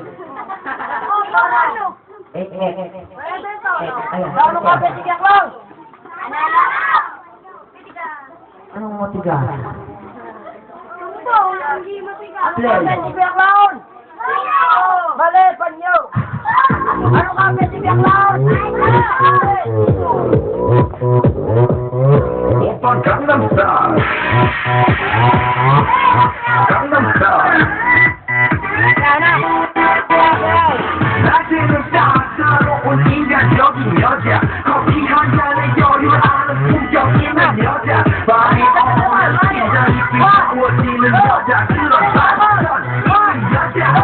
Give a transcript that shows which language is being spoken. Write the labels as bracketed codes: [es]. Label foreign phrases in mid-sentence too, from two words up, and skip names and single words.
[tl] 88. Ayan. Ano ka, Petigyak lang? Anong matigas? Ano ka, Petigyak lang? Mali, panyo! Ano ka, Petigyak lang? [ko] 오빠 강남스타일 낮에는 따사로운 인간적인 여자 커피 한 잔에 여유를 아는 품격 있는 여자 밤이 오면 심장이 뜨거워지는 여자 그런 여자